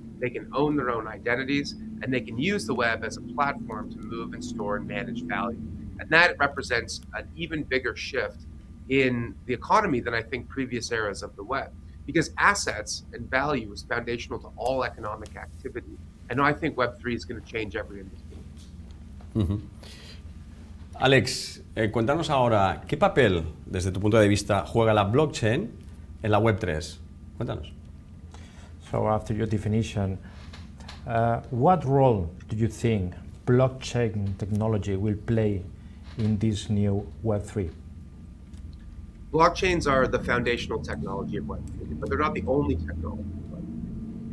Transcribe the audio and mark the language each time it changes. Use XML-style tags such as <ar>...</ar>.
<en>They can own their own identities, and they can use the web as a platform to move and store and manage value. And that represents an even bigger shift in the economy than I think previous eras of the web, because assets and value is foundational to all economic activity. And I think Web3 is going to change every industry.</en> <es>Alex, cuéntanos ahora, ¿qué papel, desde tu punto de vista, juega la blockchain en la Web3? Cuéntanos.</es> <en>So after your definition, what role do you think blockchain technology will play in this new Web3? Blockchains are the foundational technology of Web3, but they're not the only technology of Web3.</en>